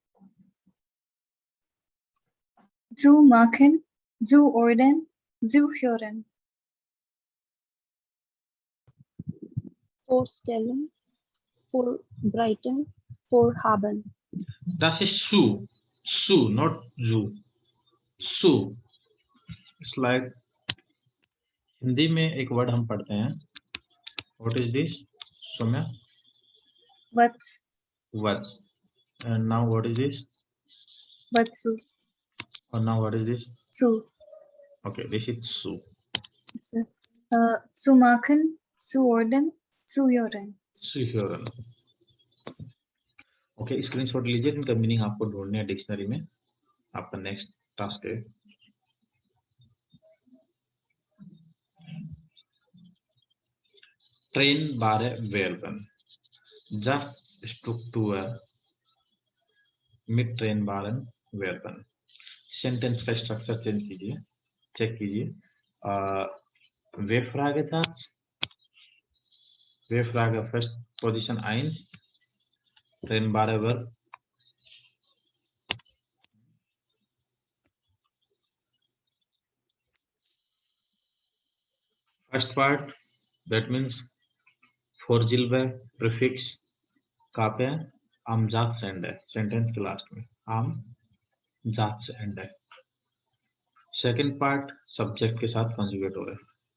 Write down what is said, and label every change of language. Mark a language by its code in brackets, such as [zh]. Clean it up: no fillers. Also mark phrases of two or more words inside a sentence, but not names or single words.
[de] Zu machen, zu ordnen, zu hören. Vorstellen, vorbereiten, vorhaben. Das ist su, not zu. [hi] Su. [en] It's like [hi] हिंदी में एक वर्ड हम पढ़ते हैं। [en] What is this? Soumya? What's? What's. And now what is this? Whatsu? And now what is this? [de] Zu. [en] Okay, this is su. [de] Zu machen, zu ordnen, zu hören. Zu hören. [hi] ओके, स्क्रीनशॉट लीजिए, इनका मीनिंग आपको ढूंढने है डिक्शनरी में। आपका नेक्स्ट टास्क है। [de] Trennbare Verben. Just Struktur mit trennbaren Verben. [hi] सेंटेंस का स्ट्रक्चर चेंज कीजिए, चेक कीजिए। [de] W Fragezeichen, W Frage [en] first position [de] 1, trennbare Verb. [en] First part, that means Vorsilbe, [hi] prefix, कहाँ पे है? [de] am Satz end [hi] है, सेंटेंस के लास्ट में [de] am Satz end [hi] है। [en] second part [hi] सब्जेक्ट के साथ कॉन्जुगेट हो रहा है।